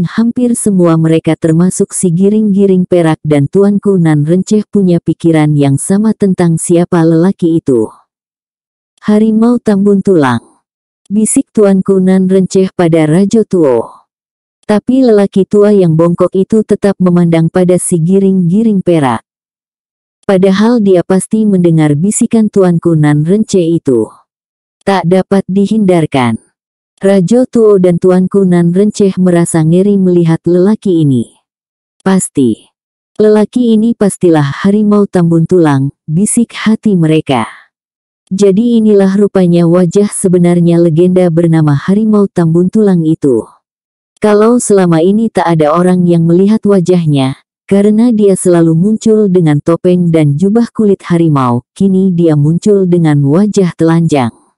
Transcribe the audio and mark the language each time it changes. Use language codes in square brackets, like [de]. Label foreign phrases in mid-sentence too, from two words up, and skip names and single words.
[id] Hampir semua mereka termasuk si giring-giring perak dan Tuanku Nan Renceh punya pikiran yang sama tentang siapa lelaki itu. Harimau Tambun Tulang, bisik Tuanku Nan Renceh pada Rajo Tuo. Tapi lelaki tua yang bongkok itu tetap memandang pada si giring-giring perak. Padahal dia pasti mendengar bisikan Tuanku Nan Renceh itu. Tak dapat dihindarkan. Rajo Tuo dan Tuanku Nan Renceh merasa ngeri melihat lelaki ini. Pasti. Lelaki ini pastilah harimau tambun tulang, bisik hati mereka. Jadi inilah rupanya wajah sebenarnya legenda bernama harimau tambun tulang itu. Kalau selama ini tak ada orang yang melihat wajahnya, karena dia selalu muncul dengan topeng dan jubah kulit harimau, kini dia muncul dengan wajah telanjang.